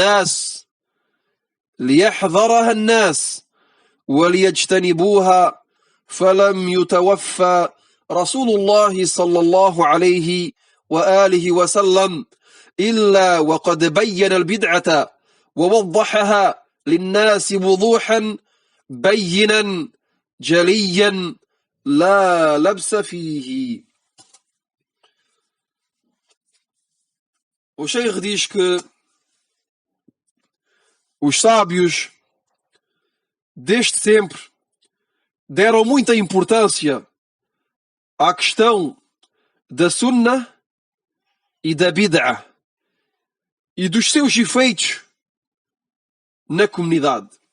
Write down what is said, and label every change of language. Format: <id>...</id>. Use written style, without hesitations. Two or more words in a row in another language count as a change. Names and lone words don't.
<ar>الناس وليجتنبوها، فلم يتوفى رسول الله صلى الله عليه وآله وسلم إلا وقد بين البدعة ووضحها للناس وضوحا بينا جليا لا لبس فيه.</ar> <pt>O Sheikh diz que os sábios desde sempre deram muita importância à questão da Sunnah e da Bid'ah e dos seus efeitos na comunidade.</pt>